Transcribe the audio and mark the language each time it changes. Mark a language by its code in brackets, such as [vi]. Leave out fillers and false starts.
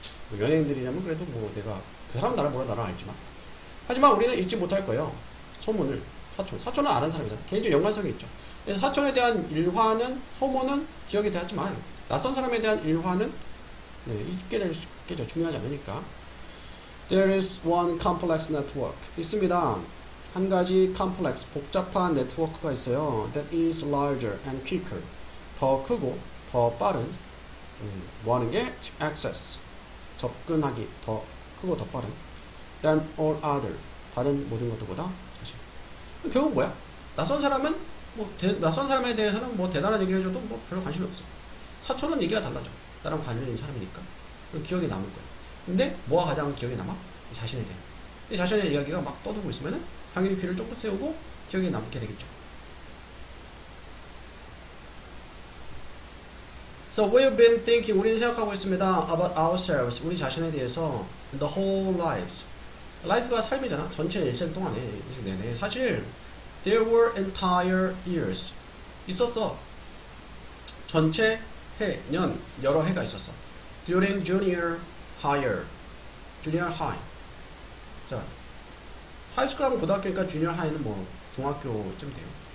[ko] 뭐 연예인들이라면 그래도 뭐 내가 그 사람 나를 몰라, 나를 알지만. 하지만 우리는 잊지 못할 거예요. 소문을. 사촌은 아는 사람이잖아. 개인적 연관성이 있죠. 그래서 사촌에 대한 일화는, 소문은 기억이 되지만 낯선 사람에 대한 일화는 잊게 될 수 있겠죠. 중요하지 않으니까. [en] There is one complex network. [ko] 있습니다. 한 가지 complex, 복잡한 네트워크가 있어요. [en] That is larger and quicker. [ko] 더 크고 더 빠른. 뭐 하는 게? access. 접근하기. 더 크고 더 빠른. [en] Than all other. [ko] 다른 모든 것들보다. 결국 뭐야? 낯선 사람은 낯선 사람에 대해서는 뭐 대단한 얘기를 해줘도 뭐 별로 관심이 없어. 사촌은 얘기가 달라져. 나랑 관련 있는 사람이니까. 기억에 남을 거야. 근데 뭐가 가장 기억에 남아? 자신에 대해. 근데 자신의 이야기가 막 떠들고 있으면은 당연히 귀를 쫑긋 세우고 기억에 남게 되겠죠. [en] So we've been thinking, [ko] 우리는 생각하고 있습니다. [en] About ourselves, [ko] 우리 자신에 대해서 [en] the whole lives. [ko] life가 삶이잖아. 전체 일생 동안에. 내내. 사실 [en] there were entire years. [ko] 있었어. 전체 해, 년, 여러 해가 있었어. [en] During junior higher. junior high. [ko] 자, 하이스쿨 하면 고등학교니까 junior high는 뭐 중학교쯤 돼요.